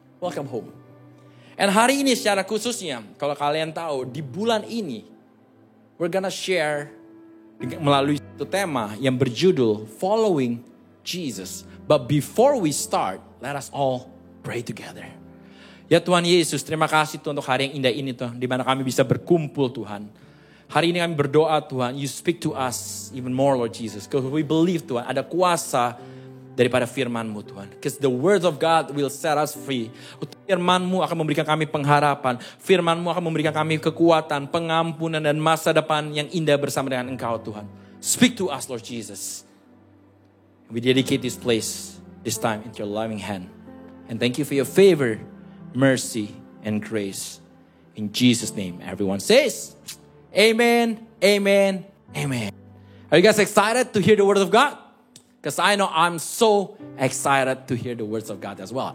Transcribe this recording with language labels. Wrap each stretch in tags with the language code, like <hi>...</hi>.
<en>Welcome home. And</en> <id>hari ini secara khususnya, kalau kalian tahu, di bulan ini,</id> <en>we're gonna share</en> <id>melalui satu tema yang berjudul Following Jesus.</id> <en>But before we start, let us all pray together.</en> <id>Ya Tuhan Yesus, terima kasih Tuhan untuk hari yang indah ini Tuhan, di mana kami bisa berkumpul Tuhan. Hari ini kami berdoa Tuhan,</id> <en>you speak to us even more Lord Jesus. Because we believe</en> <id>Tuhan, ada kuasa daripada firman-Mu Tuhan.</id> <en>Because the word of God will set us free.</en> <id>Firman-Mu akan memberikan kami pengharapan. Firman-Mu akan memberikan kami kekuatan, pengampunan, dan masa depan yang indah bersama dengan Engkau Tuhan.</id> <en>Speak to us Lord Jesus. We dedicate this place, this time, into your loving hand. And thank you for your favor, mercy, and grace. In Jesus' name, everyone says, Amen, Amen, Amen. Are you guys excited to hear the word of God? Because I know I'm so excited to hear the words of God as well.</en>